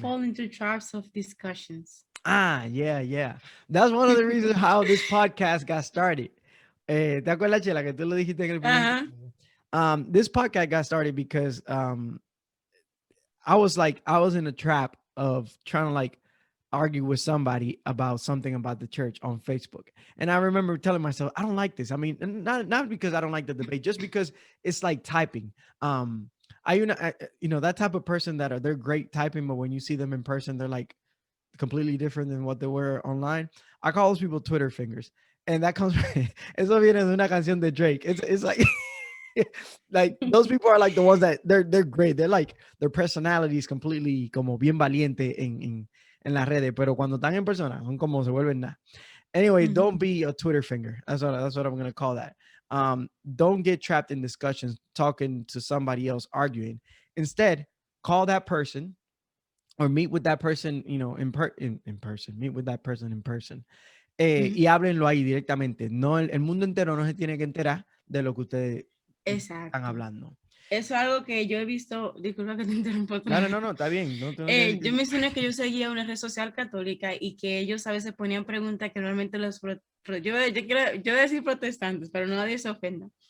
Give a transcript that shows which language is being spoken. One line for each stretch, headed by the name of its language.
English: fall into traps of discussions. Yeah. That's one of the reasons how this podcast got started.
Spanish: ¿Te acuerdas, Chela, que tú lo dijiste en el primer?
English: This podcast got started because I was in a trap of trying to like argue with somebody about something about the church on Facebook. And I remember telling myself, I don't like this. I mean, not because I don't like the debate, just because it's like typing.
Spanish: hay una,
English: you know, that type of person that they're great typing, but when you see them in person, they're like completely different than what they were online. I call those people Twitter fingers. And that comes,
Spanish: eso viene de una canción de Drake.
English: It's like, like those people are like the ones that they're great. They're like, their personality is completely
Spanish: como bien valiente en las redes, pero cuando están en persona, son como se vuelven nada.
English: Anyway, don't be a Twitter finger. That's what I'm gonna call that. Don't get trapped in discussions talking to somebody else arguing. Instead, call that person or meet with that person, you know, in person. Meet with that person in person.
Spanish: Y háblenlo ahí directamente. No, el mundo entero no se tiene que enterar de lo que ustedes están hablando. Eso es algo que yo he visto, disculpa que te interrumpa. Claro, no, está bien. No, yo mencioné que yo seguía una red social católica y que ellos a veces ponían preguntas que normalmente los, yo voy a decir protestantes, pero no nadie se ofenda.